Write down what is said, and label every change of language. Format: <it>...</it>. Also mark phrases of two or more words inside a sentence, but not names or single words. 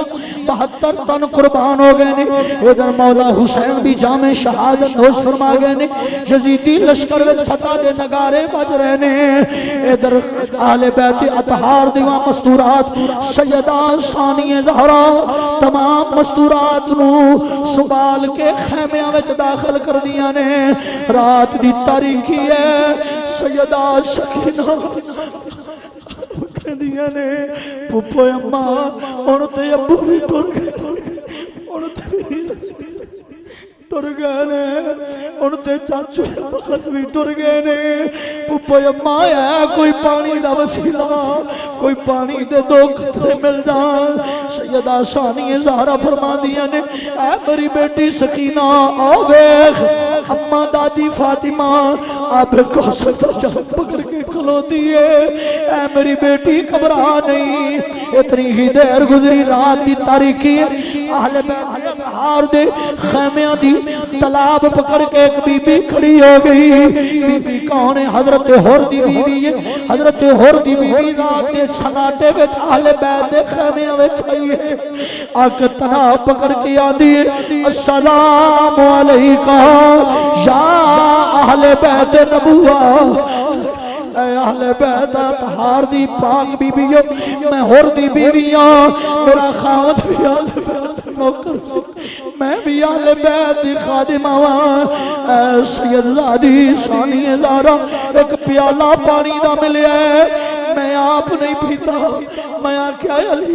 <pa>72 تن قربان ہو گئے نے ادھر مولا حسین بھی جامع شہادت نوش فرما گئے نے یزیدی لشکر وچ فتح دے نگارے بج رہے نے ادھر اہل بیت اطہار دیواں مستورات سیدہ ثانی زہرا تمام مستورات نو سنبھال کے خیمیاں وچ داخل کر دیا نے رات دی تاریکی ہے سیدہ سکینہ کہندیاں نے پھپھو اماں ہن تے ابو بھی ٹر گئے ہن تے ٹر گئے نے ہن تے چاچو بس بھی ٹر گئے نے پھپھو اماں ہے کوئی پانی دا وسیلہ کوئی پانی دے 2 قطرے مل جان سیدہ ثانی زہرا فرماندیاں نے اے میری بیٹی سکینہ آ ویکھ اماں دادی فاطمہ آپ کوثر کا جام پکڑ کے کھلوتی ہے اے میری بیٹی گھبرا نہیں اتنی ہی دیر گزری رات دی تاریکی اہل بیت ہار دے خیمیاں دی تالاب پکڑ کے ایک بی بی کھڑی ہو گئی بی بی کون ہے حضرت حر دی بی بی ہے حضرت حر دی بی بی رات دے سناٹے وچ اہل بیت دے خیمیاں وچ آئی ہے آکھ تناب پکڑ کے آندی ہے</pa> <ar>السلام علیکہ یا اہل بیت نبوہ</ar> <pa>اے اہل بیت اطہار دی پاک بی بیو میں حر دی بیویاں میرا خاوند بھی اہل بیت نوکر میں بھی اہل بیت دی خادمہ اے سید زادی ثانی زہرا ایک پیالہ پانی دا ملیا ہے میں آپ نہیں پیتا میں آکھیا علی</pa>